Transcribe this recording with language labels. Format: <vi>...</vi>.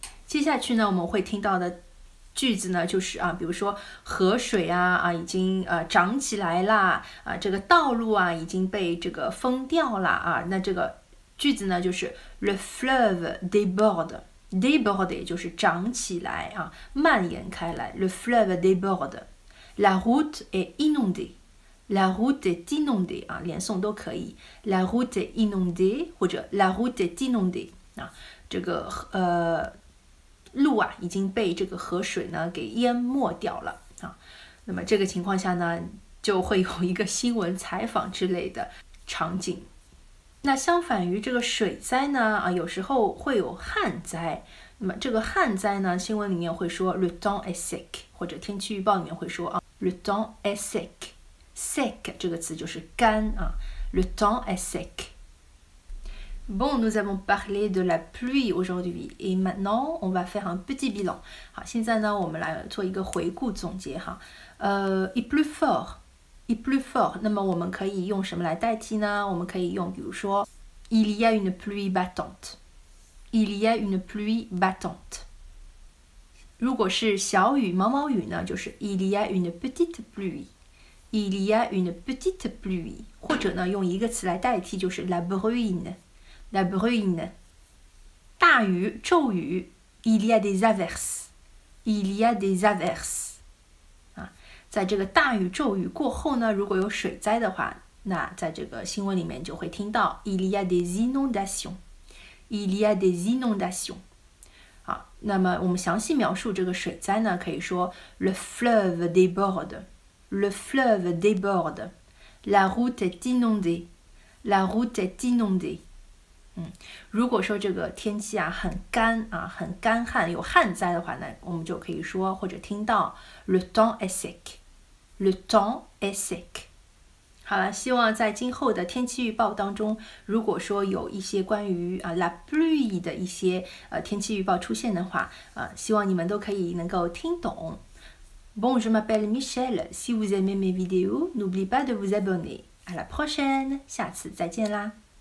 <zh>接下去呢，我们会听到的句子呢，就是比如说河水已经涨起来啦这个道路已经被这个封掉了那这个句子呢就是</zh> <fr>le fleuve déborde。</fr> <zh>déborde 就是涨起来蔓延开来。</zh> <fr>le fleuve déborde。la route est inondée。 la route est inondée</fr> <zh>连诵都可以。</zh> <fr>la route est inondée</fr> <zh>或者 la route est inondée 这个路已经被这个河水呢给淹没掉了那么这个情况下呢，就会有一个新闻采访之类的场景。那相反于这个水灾呢有时候会有旱灾。那么这个旱灾呢，新闻里面会说</zh> <fr>le temps est sec，</fr> <zh>或者天气预报里面会说le temps est sec。sec 这个词就是干le temps est sec。</zh> <fr>Bon, nous avons parlé de la pluie aujourd'hui et maintenant on va faire un petit bilan。</fr> <zh>好，现在呢我们来做一个回顾总结</zh> <fr>il pleut fort。</fr> <zh>il pleut fort， 那么我们可以用什么来代替呢？我们可以用比如说</zh> <fr>il y a une pluie battante。</fr> <zh>il y a une pluie battante。如果是小雨、毛毛雨呢，就是</zh> <fr>il y a une petite pluie。</fr> <zh>il y a une petite pluie。或者呢用一个词来代替，就是</zh> <fr>la bruine。</fr> <zh>la bruine。大雨、骤雨</zh> <fr>il y a des averses。</fr> <zh>il y a des averses。在这个大雨骤雨过后呢，如果有水灾的话，那在这个新闻里面就会听到</zh> <fr>il y a des inondations。</fr> <zh>il y a des inondations。好，那么我们详细描述这个水灾呢，可以说</zh> <fr>le fleuve déborde。</fr> <zh>le fleuve déborde。</zh> <fr>la route est inondée。 La route est inondée。</fr> <zh>如果说这个天气啊很干啊，很干旱，有旱灾的话呢，我们就可以说或者听到</zh> <fr>Le temps est sec。</fr> <zh>Le temps est sec。好了，希望在今后的天气预报当中，如果说有一些关于la pluie 的一些天气预报出现的话，希望你们都可以能够听懂。</zh> <fr>Bon, je m'appelle Michel. Si vous aimez mes vidéos, n'oubliez pas de vous abonner. À la prochaine.</fr> <zh>下次再见啦。</zh>